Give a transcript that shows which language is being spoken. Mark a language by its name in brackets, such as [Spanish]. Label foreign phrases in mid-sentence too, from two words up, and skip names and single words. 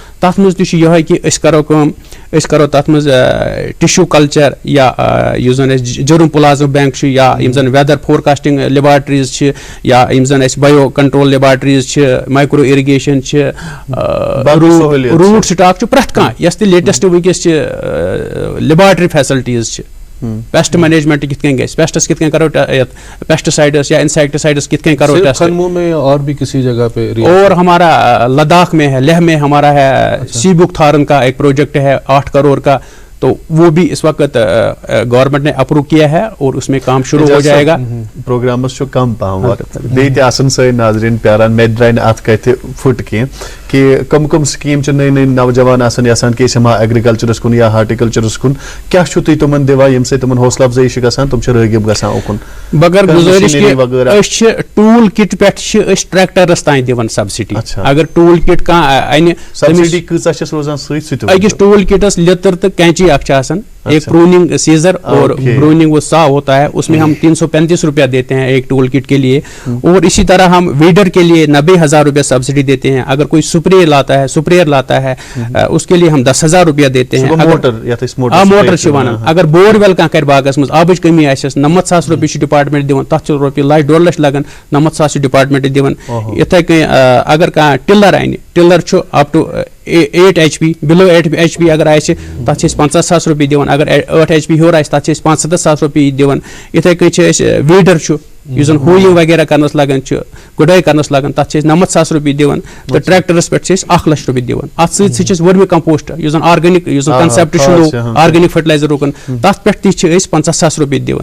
[Kashmiri] تَتھ منٛز تہِ چھُ یِہوے کہِ أسۍ کرو کٲم, أسۍ کرو تَتھ منٛز [English] tissue culture [Kashmiri] یا یُس زَن اَسہِ [English] germ plasm bank [Kashmiri] چھُ, یا یِم زَن [English] weather forecasting laboratories [Kashmiri] چھِ, یا یِم زَن اَسہِ [English] bio control laboratories [Kashmiri] چھِ, [English] micro irrigation [Kashmiri] چھِ, [English] root stock [Kashmiri] چھُ, پرٛٮ۪تھ کانٛہہ یۄس تہِ لیٹیسٹ وٕنکیٚس چھِ [English] laboratory facilities [Kashmiri] چھِ. [English] pest management [Kashmiri] کِتھ کٔنۍ گژھِ, پیسٹس کِتھ کٔنۍ کرو یتھ پیسٹسائڈس یا انسیکٹسائڈس کِتھ کٔنۍ کرو ٹیسٹ. [Urdu] اور بھی کسی جگہ پہ, اور ہمارا لداخ میں ہے, لیہ میں ہمارا ہے [English] sea buckthorn [Urdu] کا ایک پروجیکٹ ہے 8 کروڑ کا. تو وہ بھی اس وقت گورنمنٹ نے اپروو کیا ہے اور اس میں کام شروع ہو جائے گا. [Kashmiri] پروگرامس چھُ کم پہم وقت, بیٚیہِ تہِ آسن سٲنۍ ناظریٖن پیاران. مےٚ درٛاے نہٕ اتھ کتھِ فُٹ کینٛہہ کہِ کم سکیٖم چھِ نٔے نوجوان آسان یژھان کہِ أسۍ یِمہٕ ہا ایگرِکلچرس کُن یا ہارٹیکلچرس کُن, کیاہ چھُو تُہۍ تِمن دِوان ییٚمہِ سۭتۍ تِمن حوصلہٕ افزٲیی چھِ گژھان, تِم چھِ رٲغِب گژھان اوکُن؟ مگر گُزٲرِش کہِ أسۍ چھِ [English] tool kit [Kashmiri] پٮ۪ٹھ چھِ أسۍ ٹریکٹرس تانۍ دِوان سبسڈی. اگر [English] tool kit [Kashmiri] کانٛہہ انہِ, سبسڈی کۭژاہ چھس روزان سۭتۍ سُہ تہِ؟ أکِس [English] tool kits [Kashmiri] لِتٕر تہٕ کینچی اکھ چھِ آسان, [Urdu] ایک [English] pruning scissor [Urdu] اور پروننگ وہ سا ہوتا ہے, اس میں ہم 335 روپیہ دیتے ہیں ایک [English] tool kit [Urdu] کے لیے. اور اسی طرح ہم ویڈر کے لیے 90,000 روپیہ سبسڈی دیتے ہیں. اگر کوئی سپرے لاتا ہے اس کے لیے ہم 10,000 روپیہ دیتے ہیں. [Kashmiri] موٹر چھ اگر [English] bore well [Kashmiri] کانٛہہ کر باغس منٛز آبٕچ کمی آسٮ۪س 90,000 روپیہِ چھُ ڈپارٹمنٹ دِوان. تتھ چھُ رۄپیہِ 1.5 لچھ لگان, 90,000 چھُ ڈپارٹمنٹ دِوان. یِتھے کٔنۍ اگر کانٛہہ ٹِلر انہِ, ٹِلر چھُ [English] up to 8 HP, [Kashmiri] بِلو 8 HP اگر آسہِ تتھ چھِ أسۍ 50,000 روپیہِ دِوان. اگر 8 HP ہیوٚر آسہِ تتھ چھِ أسۍ 65,000 روپیہِ دِوان. یِتھے کٔنۍ چھِ أسۍ ویٖڈر چھُ یُس زن ہویِنگ وغیرہ کرنس لگان چھُ, گُڈٲے کرنس لگان, تتھ چھِ أسۍ 90,000 روپیہِ دِوان. تہٕ ٹریکٹرس پٮ۪ٹھ چھِ أسۍ 1 لچھ روپیہِ دِوان. اتھ سۭتۍ سۭتۍ چھِ أسۍ [English] vermi compost [Kashmiri] یُس زن آرگینِک یُس زن کنسیپٹ چھُ نوٚو آرگینِک فرٹیلایزرُکن, تتھ پٮ۪ٹھ تہِ چھِ أسۍ 50,000 روپیہِ دِوان.